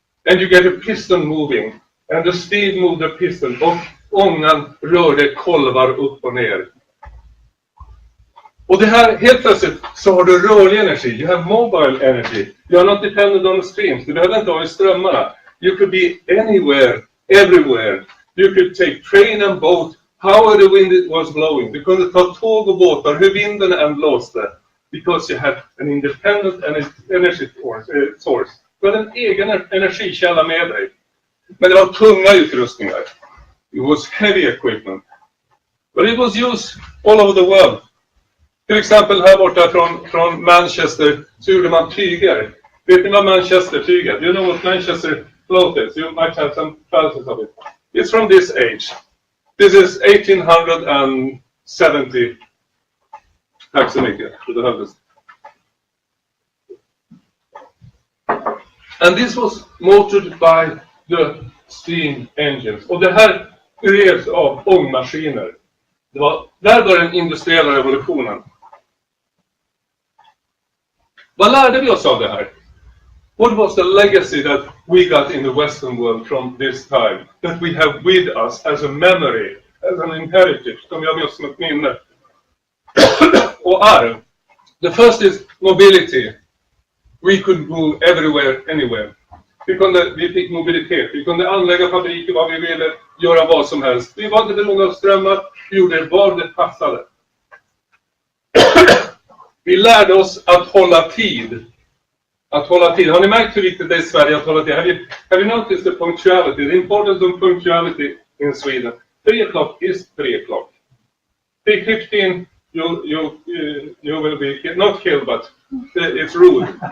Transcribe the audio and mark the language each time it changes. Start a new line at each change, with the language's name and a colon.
English: And you get a piston moving. And the steam moved the piston.
Swedish: Och ångan rörde kolvar upp och ner. Och det här, helt plötsligt så har du rörlig energi.
English: You have mobile energy. You are not dependent on the streams.
Swedish: Du behöver inte ha i strömmarna.
English: You could be anywhere, everywhere. You could take train and boat. However the wind was blowing.
Swedish: Du kunde ta tåg och båtar hur vinden än blåste.
English: Because you had an independent energy source.
Swedish: Du hade en egen energikälla med dig. Men det var tunga utrustningar.
English: It was heavy equipment. But it was used all over the world.
Swedish: Till exempel här borta från Manchester så gjorde man tyger. Vet ni vad Manchester-tyg är?
English: Do you know what Manchester cloth is? You might have some trousers of it. It's from this age. This is 1870.
Swedish: Tack så mycket. Det behövdes.
English: And this was motored by the steam engines.
Swedish: Och det här drevs av ångmaskiner. Där var den industriella revolutionen. Vad lärde vi oss av det här?
English: What was the legacy that we got in the Western world from this time? That we have with us as a memory, as an inheritance.
Swedish: Som vi har med oss som ett minne. Och arv.
English: The first is mobility. We could move everywhere, anywhere.
Swedish: Vi fick mobilitet. Vi kunde anlägga fabriker vad vi ville, göra vad som helst. Vi var inte beroende av strömmar. Vi gjorde vad det passade. Vi lärde oss att hålla tid. Att hålla tid. Har ni märkt hur viktigt det är i Sverige att hålla tid?
English: Have you noticed the punctuality? The importance of punctuality in Sweden. 3 o'clock is 3 o'clock. 3:15, you will be not killed, but it's rude.